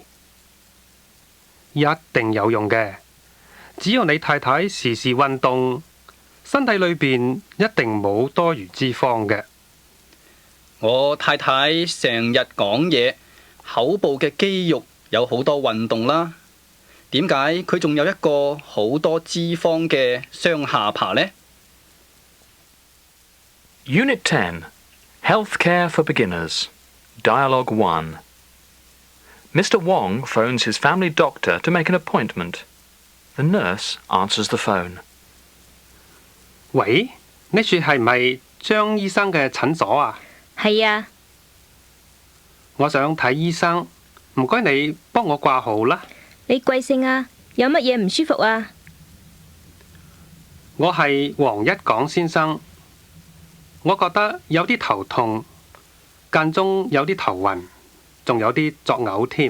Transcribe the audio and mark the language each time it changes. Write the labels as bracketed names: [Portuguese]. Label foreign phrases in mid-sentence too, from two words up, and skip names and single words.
[Cantonese] 一定有用嘅，只要你太太時時運動，身體裏邊一定冇多餘脂肪嘅。我太太成日講嘢，口部嘅肌肉有好多運動啦。點解佢仲有一個好多脂肪嘅雙下巴呢？ [English] Unit 10. Healthcare for Beginners. Dialogue 1. Mr. Wong phones his family doctor to make an appointment. The nurse answers the phone. [Cantonese] 喂，呢處係咪張醫生嘅診所啊？係啊，我想睇醫生，唔該你幫我掛號啦。你貴姓啊？有乜嘢唔舒服啊？我係黃一港先生，我覺得有啲頭痛，間中有啲頭暈，仲有啲作嘔添。